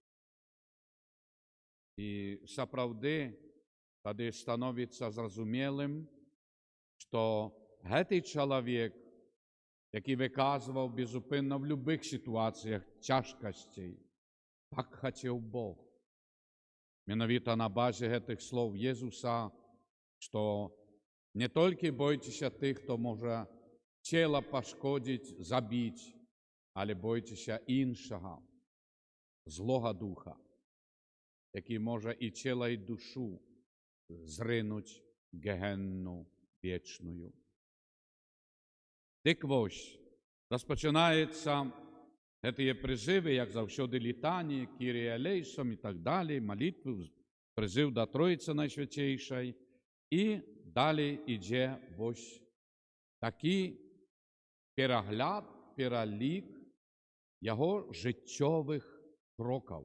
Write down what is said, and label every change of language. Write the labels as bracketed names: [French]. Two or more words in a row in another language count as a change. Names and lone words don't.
[Ukrainian] І справді тоді становиться зрозумілим, що цей чоловік, який виказував безупинно в будь-яких ситуаціях тяжкостей, так хотів Бог. [Polish] Mianowicie na bazie tych słów Jezusa, że nie tylko bójcie się tych, kto może ciało poszkodzić, zabić, ale bójcie się innego, złego ducha, jaki może i ciało, i duszę zrynąć w gehennu wieczną. [Ukrainian] Так ось, розпочинаються ці призиви, як завжди, літані, [Greek] Κύριε ελέησον [Ukrainian] і так далі, молитви, призив до Троїці Найсвятішої. І далі йде ось такий перегляд, перелік його життєвих кроків.